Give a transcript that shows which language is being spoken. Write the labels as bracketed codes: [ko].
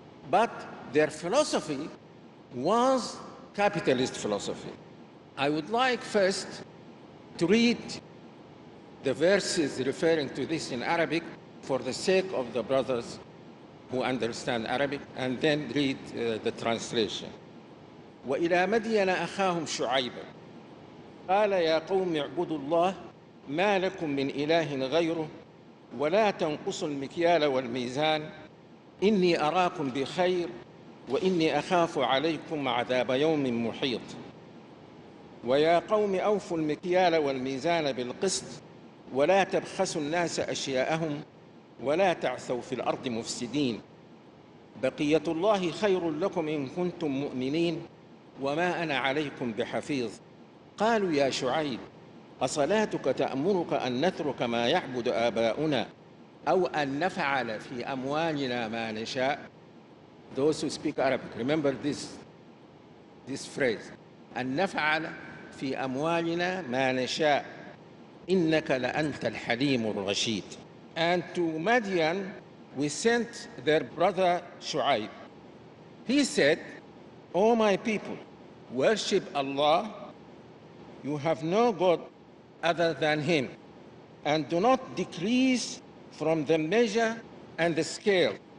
[en] But their philosophy was capitalist philosophy. I would like first to read the verses referring to this in Arabic for the sake of the brothers who understand Arabic, and then read the translation. [ar] وَإِلَى مَدْيَنَ أَخَاهُمْ شُعَيْبًا قَالَ يَا قَوْمِ اعْبُدُوا اللَّهَ مَا لَكُم مِّنْ إِلَٰهٍ غَيْرُهُ وَلَا تَنقُصُوا الْمِكْيَالَ وَالْمِيزَانَ إِنِّي أَرَاكُمْ بِخَيْرٍ وَإِنِّي أَخَافُ عَلَيْكُمْ عَذَابَ يَوْمٍ مُحِيطٍ وَيَا قَوْمِ أَوْفُوا الْمِكْيَالَ وَالْمِيزَانَ بِالْقِسْطِ وَلَا تَبْخَسُوا النَّاسَ أَشْيَاءَهُمْ ولا تعثوا في الأرض مفسدين بقية الله خير لكم إن كنتم مؤمنين وما أنا عليكم بحفيظ قالوا يا شعيب أصلاتك تأمرك أن نترك ما يعبد آباؤنا أو أن نفعل في أموالنا ما نشاء. [en] Those who speak Arabic, remember this phrase, [ar] أن نفعل في أموالنا ما نشاء إنك لأنت الحليم الرشيد. [en] And to Madian, we sent their brother Shu'aib. He said, O my people, worship Allah. You have no God other than Him. And do not decrease from the measure and the scale.